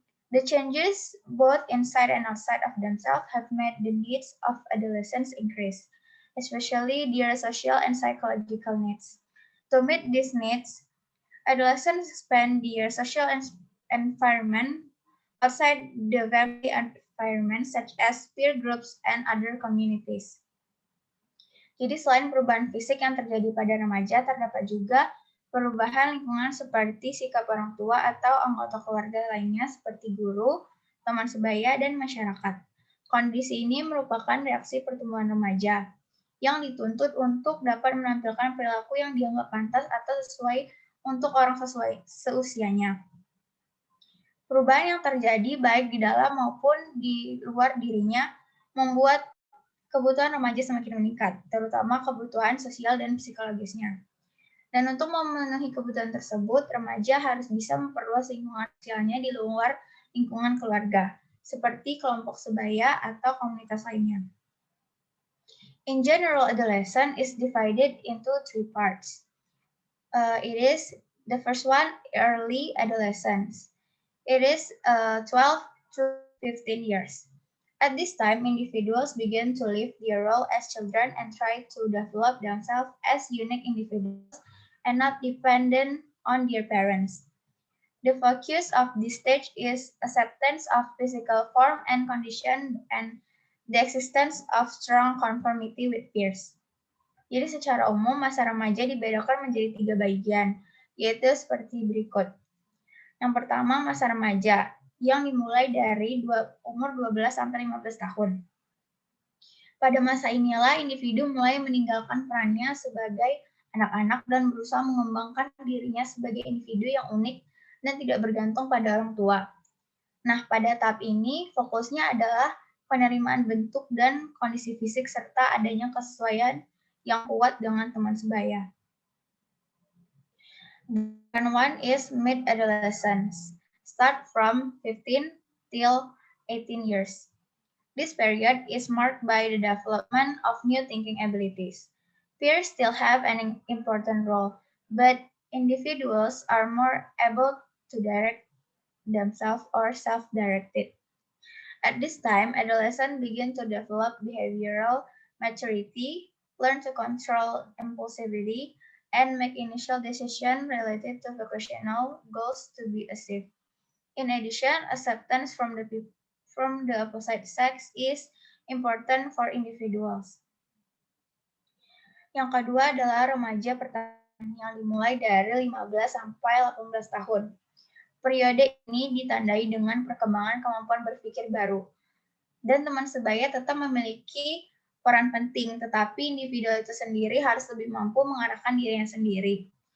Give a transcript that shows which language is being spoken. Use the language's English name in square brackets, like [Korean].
[English] The changes, both inside and outside of themselves, have made the needs of adolescents increase, especially their social and psychological needs. To meet these needs, adolescents expand their social environment outside the family environment, such as peer groups and other communities. [Indonesian] Jadi selain perubahan fisik yang terjadi pada remaja, terdapat juga perubahan lingkungan seperti sikap orang tua atau anggota keluarga lainnya seperti guru, teman sebaya, dan masyarakat. Kondisi ini merupakan reaksi pertumbuhan remaja yang dituntut untuk dapat menampilkan perilaku yang dianggap pantas atau sesuai untuk orang sesuai seusianya. Perubahan yang terjadi baik di dalam maupun di luar dirinya membuat kebutuhan remaja semakin meningkat, terutama kebutuhan sosial dan psikologisnya. Dan untuk memenuhi kebutuhan tersebut, remaja harus bisa memperluas lingkungan sosialnya di luar lingkungan keluarga, seperti kelompok sebaya atau komunitas lainnya. [English] In general, adolescence is divided into three parts. It is the first one, early adolescence. It is 12 to 15 years. At this time, individuals begin to live their role as children and try to develop themselves as unique individuals and not dependent on their parents. The focus of this stage is acceptance of physical form and condition and the existence of strong conformity with peers. [Indonesian] Jadi secara umum, masa remaja dibedakan menjadi 3 bagian, yaitu seperti berikut. Yang pertama, masa remaja, yang dimulai dari umur 12 sampai 15 tahun. Pada masa inilah individu mulai meninggalkan perannya sebagai anak-anak dan berusaha mengembangkan dirinya sebagai individu yang unik dan tidak bergantung pada orang tua. Nah, pada tahap ini fokusnya adalah penerimaan bentuk dan kondisi fisik serta adanya kesesuaian yang kuat dengan teman sebaya. [English] And one is mid-adolescence. Start from 15 till 18 years. This period is marked by the development of new thinking abilities. Peers still have an important role, but individuals are more able to direct themselves or self-directed. At this time, adolescents begin to develop behavioral maturity, learn to control impulsivity, and make initial decisions related to vocational goals to be achieved. In addition, acceptance from the opposite sex is important for individuals. [Indonesian] Yang kedua adalah remaja pertama yang dimulai dari 15 sampai 18 tahun. Periode ini ditandai dengan perkembangan kemampuan berpikir baru. Dan teman sebaya tetap memiliki peran penting, tetapi individu itu sendiri harus lebih mampu mengarahkan dirinya sendiri.